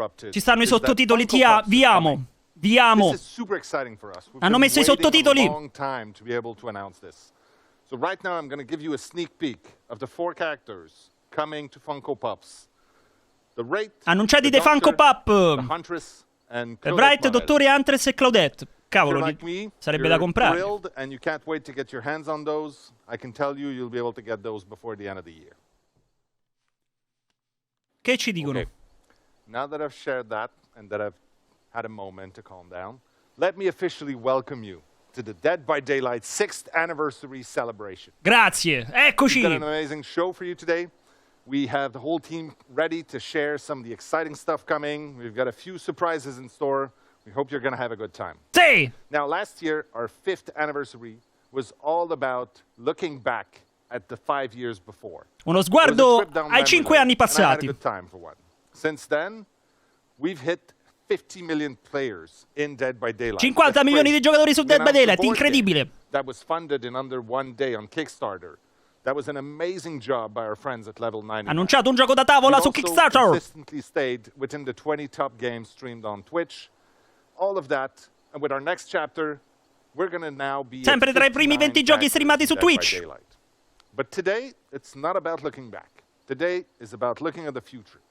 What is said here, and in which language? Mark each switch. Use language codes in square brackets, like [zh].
[it] Ci stanno i sottotitoli, vi amo. Vi amo. Hanno messo i sottotitoli. [en] So right now I'm going to give you a sneak peek of the 4 characters coming to Funko Pops. The Wraith, [it] annunciati dei Funko Pop. The Wraith, Dottore, Huntress e Claudette. Cavolo, sarebbe da comprare. [en] And you can't wait to get your hands on those. I can tell you you'll be able to get those before the end of the year. [it] Che ci dicono? [en] Okay. Now that I've shared that and that I've had a moment to calm down, let me officially welcome you to the Dead by Daylight 6th anniversary celebration. [it] Grazie, eccoci. [en] We've got an amazing show for you today. We have the whole team ready to share some of the exciting stuff coming. We've got a few surprises in store. We hope you're going to have a good time. [it] Sì. [en] Now, last year, our 5th anniversary was all about looking back at the 5 years before. [it] Uno sguardo ai 5 anni passati. [en] Since then, we've hit 50 million players in Dead by Daylight. [it] 50 milioni di giocatori su Dead by Daylight, incredibile. [en] That was funded in under 1 day on Kickstarter. That was an amazing job by our friends at Level 99. [it] Annunciato un gioco da tavola su Kickstarter. [en] Consistently stayed within the 20 top games streamed on Twitch. All of that, and with our next chapter, we're going to now be [it] sempre tra i primi 20 giochi streamati su Twitch. [en] But today, it's not about looking back. Today is about looking at the future.